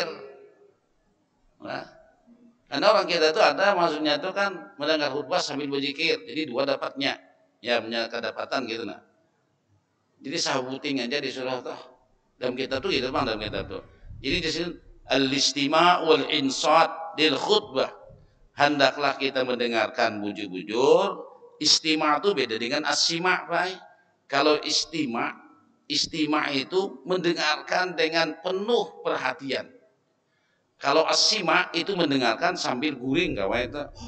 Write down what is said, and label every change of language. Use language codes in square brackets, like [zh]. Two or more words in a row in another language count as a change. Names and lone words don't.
[id] Nah, karena orang kita itu ada maksudnya itu kan mendengar khutbah sambil berzikir. Jadi dua dapatnya. [bjn] Ya punya kedapatan gitu nah. Jadi sabuting aja disuruh tuh. Dalam kitab tuh gitu bang dalam kitab tuh. [id] Jadi di sini [ar] الاستماع والإنصات للخطبة. [id] Hendaklah kita mendengarkan bujur-bujur Istima itu beda dengan asima, Pak. Kalau istima itu mendengarkan dengan penuh perhatian. Kalau asima itu mendengarkan sambil guring, kawan itu.